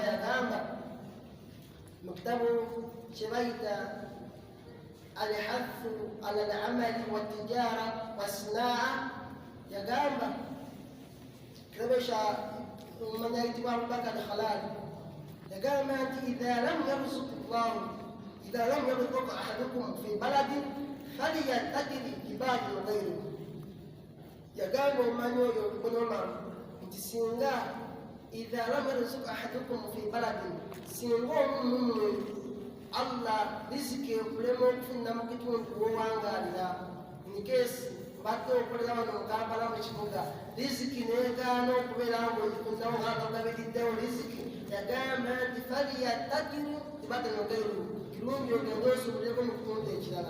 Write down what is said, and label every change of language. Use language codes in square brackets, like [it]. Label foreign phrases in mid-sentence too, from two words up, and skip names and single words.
[lg] yagamba mu kitabu kye bayita [ar] الحث على العمل والتجارة والصناعة [lg] yagamba kirabesha omumanyi ayitibwa Abubakar Khalali yagamba nti [ar] إذا لم يرزق أحدكم في بلد فليتق عبادي غيره. [lg] Yagamba omumanyi oyo Ibn Umar nti singa [ar] إذا لم يرزق أحدكم في بلد, [lg] singa omumwe Allah riziki ekulema okufuna mu kitundu wowangalira, nikesi mbadde okolera wano mu Kampala mu kibuga riziki negaana okubeera ngaogifundawo ngaagabiriddewo riziki, yagamba nti [ar] فليتقر عبادي غيره, [lg] kirungi ogende osubuleko mu kitundu ekirala.